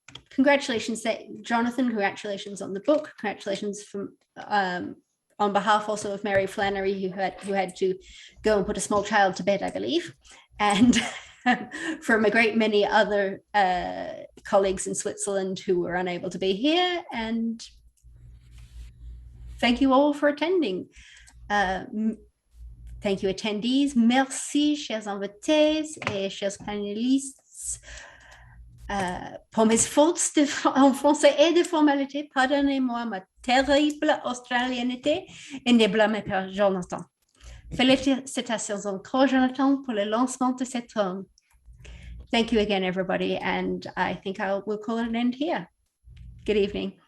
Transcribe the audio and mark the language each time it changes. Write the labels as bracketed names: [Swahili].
[English] Congratulations, Jonathan. Congratulations on the book. Congratulations from on behalf also of Mary Flannery, who had to go and put a small child to bed, I believe, and from a great many other colleagues in Switzerland who were unable to be here. And thank you all for attending. Thank you, attendees. [French] Merci, chers invités et chers panélistes. Pour mes fautes en français et de formalité, pardonnez-moi ma terrible australianité et ne blâmez pas Jonathan. Félicitations encore, Jonathan, pour le lancement de cette tome. [English] Thank you again, everybody, and I think we'll call it an end here. Good evening.